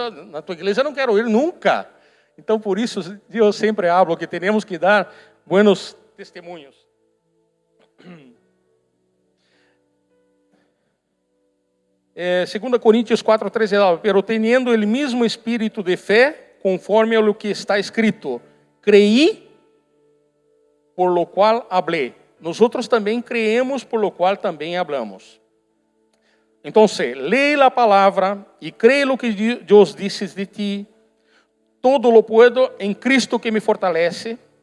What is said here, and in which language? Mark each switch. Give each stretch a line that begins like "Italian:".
Portuguese: Na tua igreja não quero ir nunca. Então por isso eu sempre hablo que temos que dar buenos testemunhos.
Spanish: 2 Coríntios 4:13, pero teniendo el mismo espírito de fé, conforme a lo que está escrito, creí, por lo cual hablé. Nosotros também creemos, por lo cual também hablamos.
Portuguese: Então, lee a palavra e cree lo que Deus disse de ti.
Spanish: Todo lo puedo em Cristo que me fortalece.